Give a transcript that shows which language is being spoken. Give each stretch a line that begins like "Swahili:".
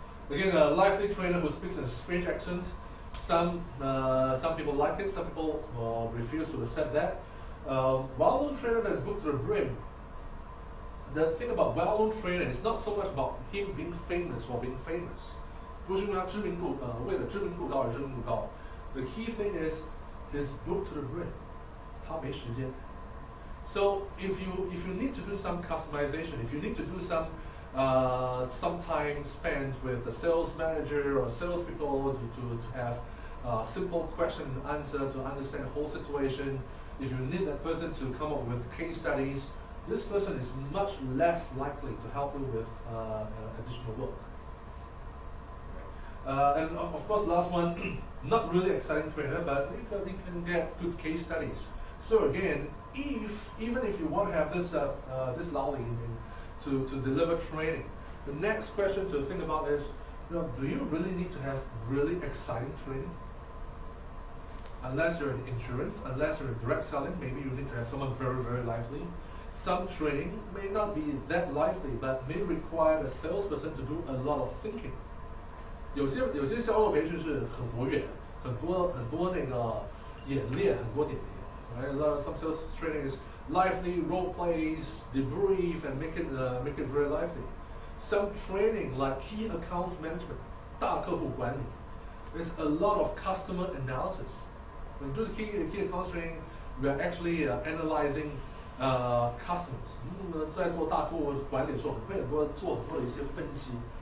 English: Again, a lively trainer who speaks in a strange accent. Some people like it, some people refuse to accept that. Well-known trainer that's booked to the brim. The thing about well-known trainer is not so much about him being famous for being famous.
Chinese: 不是因为他知名度为了知名度高而知名度高。
English: The key thing is he's booked to the brim.
Chinese: 他没时间。
English: So if you need to do some customization, if you need to do some time spent with a sales manager or salespeople to have simple question and answer to understand the whole situation, if you need that person to come up with case studies, this person is much less likely to help you with additional work. And of course, last one, not really exciting trainer, but you can get good case studies. So again, even if you want to have this Laoli to deliver training, the next question to think about is, do you really need to have really exciting training? Unless you're in insurance, unless you're in direct selling, maybe you need to have someone very, very lively. Some training may not be that lively, but may require the salesperson to do a lot of thinking.
Chinese: 有些销售培训是很活跃，很多那个演练，很多点评。
English: Right? A lot of some sales training is lively, role plays, debrief, and make it very lively. Some training like key accounts management, 大客户管理, there's a lot of customer analysis. When we do key accounts training, we are actually analyzing customers.
Chinese: 在做大客户管理的时候，会做很多的一些分析。